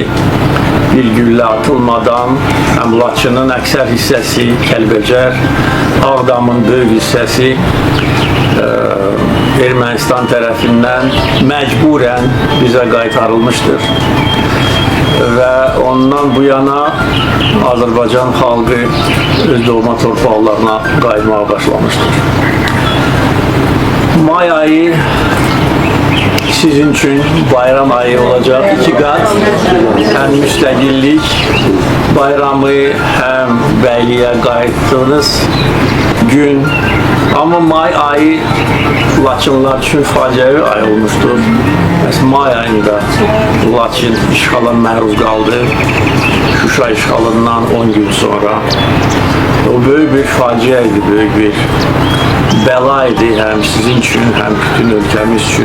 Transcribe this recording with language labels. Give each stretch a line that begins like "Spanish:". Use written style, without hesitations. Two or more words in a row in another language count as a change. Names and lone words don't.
Azerbaijani: Bir güllə atılmadan həm Laçının əksər hissəsi, Kəlbəcər, Ağdamın böyük hissəsi Ermənistan tərəfindən məcburən bizə qaytarılmışdır. Və ondan bu yana Azərbaycan xalqı öz doğma torpaqlarına qayıtmağa başlamışdır.
Turkish: May ayı sizin için bayram ayı olacak. 2 kat.
Azerbaijani: Hem müstəqillik bayramı hem bəyliyə qayıtdığınız gün. Ama may ayı Laçınlar üçün faciəvi ay olmuşdur. May ayında Laçın işğala məruz qaldı. Şuşa işğalından 10 gün sonra. O böyük bir faciə idi, böyük bir bəla idi həm sizin üçün, həm bütün ölkəmiz üçün.